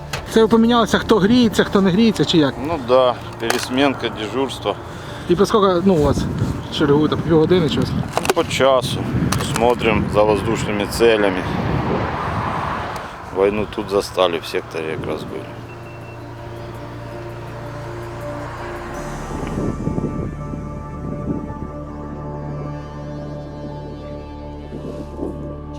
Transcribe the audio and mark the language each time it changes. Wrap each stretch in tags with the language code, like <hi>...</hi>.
<uk>Це ви помінялися, хто гріється, хто не гріється, чи як?</uk> <ru>Ну да, пересменка, дежурство.</ru> <uk>І по скільки, у вас чергуєте, по півгодини щось?</uk> <ru>По часу. Смотрим за воздушными целями. Войну тут застали, в секторе как раз были.</ru>